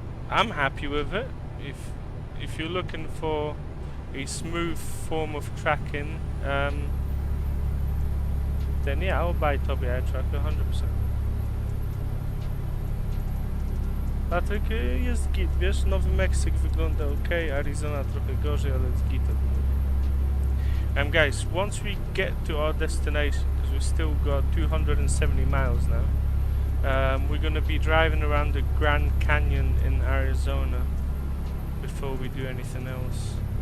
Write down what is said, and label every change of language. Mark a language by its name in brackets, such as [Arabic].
[English] I'm happy with it. If you're looking for a smooth form of tracking, then yeah, I'll buy Tobii Eye Tracker 100%. [Polish] Patryk, jest git, wiesz, Nowy Meksyk wygląda ok, Arizona trochę gorzej, ale jest git. [English] Guys, once we get to our destination, because we've still got 270 miles now, we're going to be driving around the Grand Canyon in Arizona before we do anything else.